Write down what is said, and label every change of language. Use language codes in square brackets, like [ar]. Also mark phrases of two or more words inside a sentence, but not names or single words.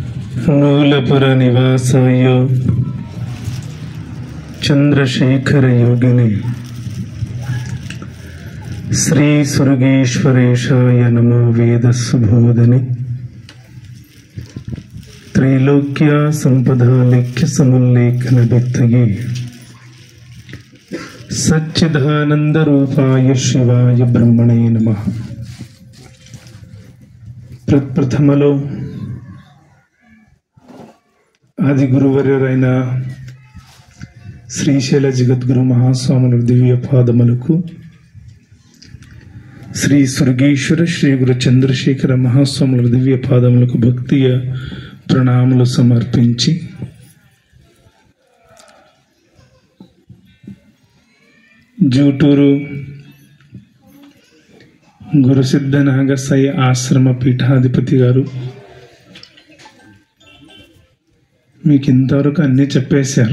[sa] నూలపుర నివాసాయ చంద్రశేఖర యోగిని శ్రీ సురగేశ్వరేశాయ నమో వేద సుబోధిని ತ್ರೈಲೋಕ್ಯ ಸಂಪದಾಲೇಖ್ಯ ಸಮುಲ್ಲೇಖನ ವ್ಯಕ್ತಿಗೆ ಸಚ್ಚಿದಾನಂದ ರೂಪಾಯ ಶಿವಾಯ ಬ್ರಹ್ಮಣೇ ನಮಃ. [te] ప్రథమలో ఆది గురువర్యులైన శ్రీశైల జగద్గురు మహాస్వాముల దివ్య పాదములకు, శ్రీ సురగేశ్వర శ్రీ గురు చంద్రశేఖర మహాస్వాముల దివ్య పాదములకు భక్తియ ప్రణామములు సమర్పించి, జూటూరు గురుసిద్ధ నాగసాయి ఆశ్రమ పీఠాధిపతి గారు మీకు ఇంతవరకు అన్నీ చెప్పేశారు.